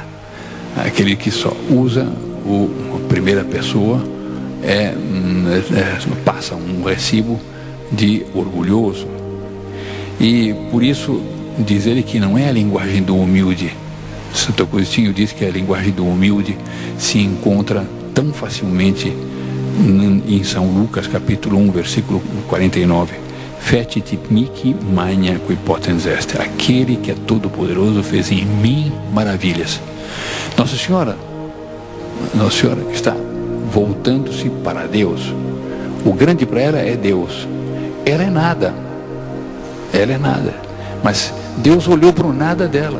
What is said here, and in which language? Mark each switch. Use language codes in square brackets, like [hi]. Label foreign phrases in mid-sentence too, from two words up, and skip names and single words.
[pt] Aquele que só usa a primeira pessoa, passa um recibo de orgulhoso. E por isso diz ele que não é a linguagem do humilde. Santo Agostinho diz que a linguagem do humilde se encontra tão facilmente em São Lucas, capítulo 1, versículo 49. [la] Fecit mihi magna qui potens est. [pt] Aquele que é todo-poderoso fez em mim maravilhas. Nossa Senhora que está voltando-se para Deus. O grande para ela é Deus. Ela é nada. Mas Deus olhou para o nada dela.